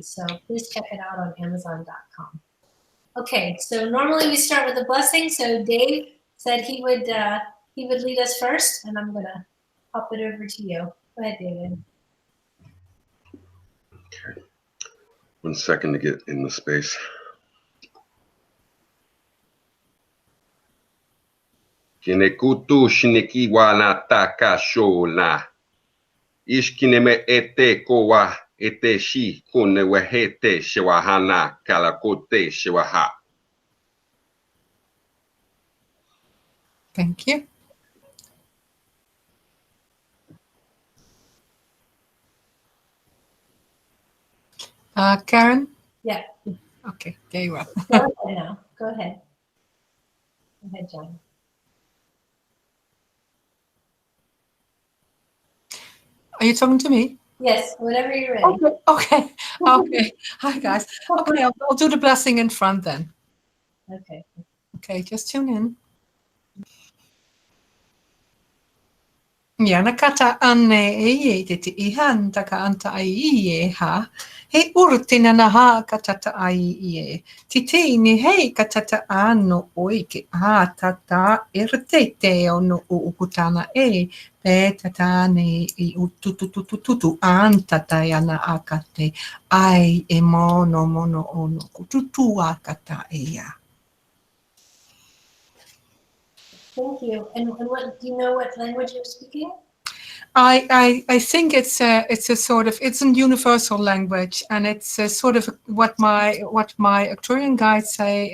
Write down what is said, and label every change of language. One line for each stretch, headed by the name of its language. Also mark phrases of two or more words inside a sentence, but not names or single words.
English: So please check it out on Amazon.com. Okay, so normally we start with a blessing. So Dave said he would lead us first, and I'm gonna pop it over to you. Go ahead, David. Okay. 1 second to get in the space. Kinekutu shiniki wana takashona. Ishkineme ete kowa ete shi kunewehete shewahana kalakote shewaha. Thank you. Karen? Yeah. Okay, there you are. Go ahead now. Go ahead. Go ahead, John. Are you talking to me? Yes, whenever you're ready. Okay. Hi, guys. Okay, I'll do the blessing in front then. Okay. Okay, just tune in. Yana kata ane e te te ihan taka anta ai e ha. He urtina na ha katata ai e. Tite ni hei katata ano oike ha tata irte ono ukutana e. Pe tata ne i utututututu anta tayana akate. Ai e mono ono kututu akata e ya. Thank you. And what do you know what language you're speaking? I think it's a sort of, it's a universal language, and it's a sort of what my Arcturian guides say.